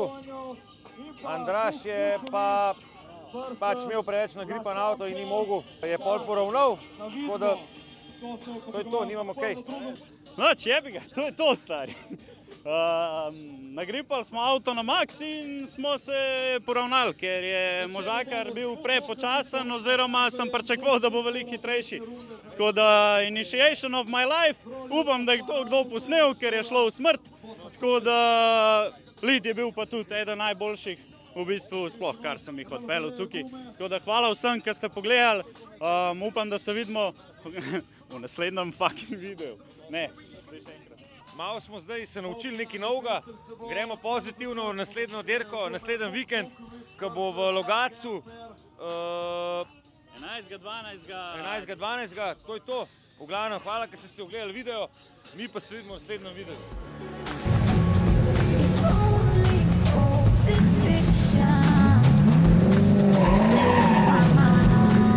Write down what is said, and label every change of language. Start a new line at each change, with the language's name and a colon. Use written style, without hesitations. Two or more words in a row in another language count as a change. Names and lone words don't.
Slovenian: Andraž je pač imel preveč nagripan avto in ni mogel, je pol poravnal, tako da to je to, nimamo kaj. No, če bi ga, to je to, stari. Nagripali smo avto na max in smo se poravnali, ker je možakar bil prepočasen oziroma sem pričakoval, da bo veliko hitrejši. Tako da
English: initiation of my life,
Slovenian: upam, da je to kdo posnel, ker je šlo v smrt. Tako da Lid je bil pa tudi eden najboljših v bistvu sploh, kar sem jih odpeljal tukaj. Tako da hvala vsem, ki ste pogledali. Upam, da se vidimo v naslednjem fucking videu. Ne, še enkrat. Malo smo zdaj se naučili nekaj novega, gremo pozitivno v naslednjo dirko, naslednji vikend, ko bo v Logatcu 11.12. To je to. V glavnem, hvala, ker ste si ogledali video, mi pa se vidimo v naslednjem videu.
English: If only all this fiction stay in my mind.